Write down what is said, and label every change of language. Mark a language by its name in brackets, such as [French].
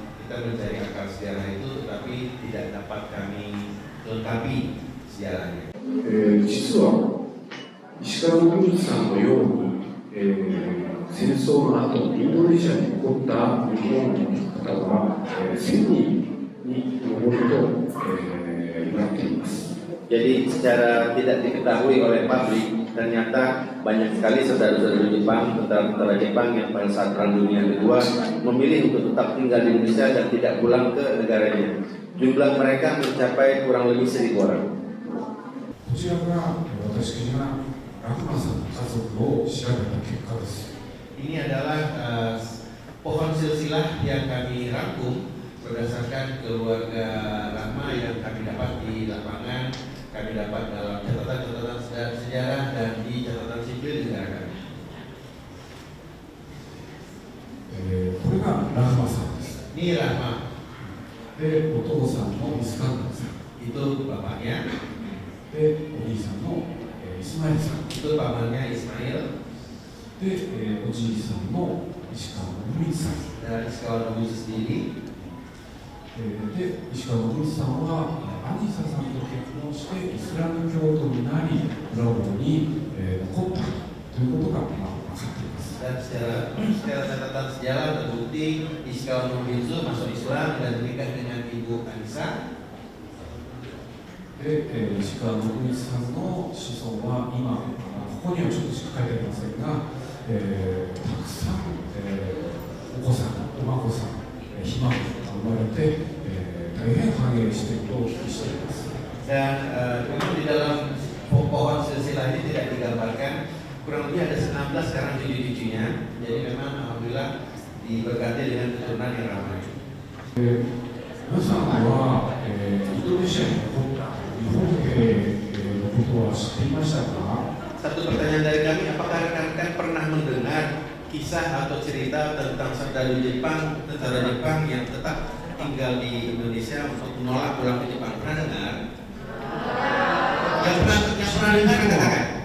[Indonesian] Kita mencari akar sejarah itu, tetapi tidak dapat kami lengkapi sejarahnya. [Japanese] 実は石川国さんのように、戦争の後インドネシアに起こった日本の方は、1000人に上ると、言われています。 [Indonesian] Jadi secara tidak diketahui oleh publik, ternyata banyak sekali saudara-saudara Jepang, tentara-tentara Jepang yang pada saat Perang Dunia Kedua memilih untuk tetap tinggal di Indonesia dan tidak pulang ke negaranya. Jumlah mereka mencapai kurang lebih 1.000 orang. Ini adalah pohon silsilah yang kami rangkum berdasarkan keluarga Rahma yang kami dapat di lapangan, kami dapat dalam catatan-catatan sejarah dan di catatan sipil negara kami. [Japanese] これがラフマさんです。 [Indonesian] Ini Rahma. [Japanese] で、お父さんのイスカンダーさん。 [Indonesian] Itu bapaknya. [Japanese] で、お兄さんのイスマイルさん。 [Indonesian] Itu pamannya Ismail. [Japanese] で、おじいさんの石川信光さん。 [Indonesian] Dan Ishikawa Nobumitsu sendiri. [Japanese] で、石川信光さんはアニサさんと結婚してイスラム教徒になり、ブラボーに残ったということが分かっています。 [Indonesian] Dan secara catatan sejarah terbukti Ishikawa Nobumitsu masuk Islam dan menikah dengan ibu Anissa. [Japanese] で、石川信光さんの子孫は今ここにはちょっとしか書いてありませんが、たくさん、お子さん、お孫さん、ひ孫が生まれて、大変繁栄しているとお聞きしています。 [Indonesian] Dan memang di dalam pohon silsilah ini tidak digambarkan kurang lebih ada 19 sekarang cucu-cucunya. Jadi memang alhamdulillah diberkati dengan keturunan yang ramai. [Japanese] 皆さんは、インドネシアに残った日本兵のことは知っていましたか？ [Indonesian] Satu pertanyaan dari kami, apakah rekan-rekan pernah mendengar kisah atau cerita tentang tentara Jepang yang tetap tinggal di Indonesia untuk menolak pulang ke Jepang? Pernah dengar? Yang pernah dengar katakan.